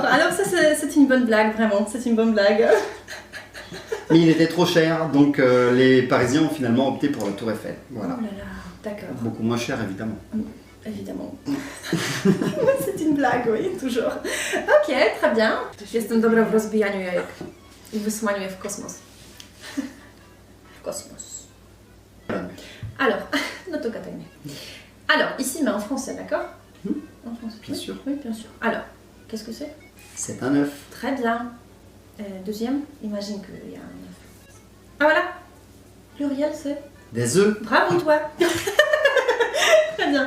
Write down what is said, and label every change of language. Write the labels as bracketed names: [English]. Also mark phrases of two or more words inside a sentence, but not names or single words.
[French] Alors ça c'est une bonne blague, vraiment, c'est une bonne blague. Mais il était trop cher, donc les Parisiens ont finalement opté pour la Tour Eiffel. Voilà. Oh là là, d'accord. Beaucoup moins cher, évidemment. Évidemment. C'est une blague, oui, toujours. Ok, très bien. [Polish] Jestem dobra w rozbijaniu jajek i wysyłaniu je w kosmos. W kosmos. Alors, no to gadajmy. [French] Alors, ici, mais en français, d'accord? En français, bien sûr. Oui, bien sûr. Alors, qu'est-ce que c'est? C'est un œuf. Très bien. Deuxième, imagine qu'il y a un œuf. Ah voilà. Pluriel, c'est? Des œufs. Bravo, toi. Très bien.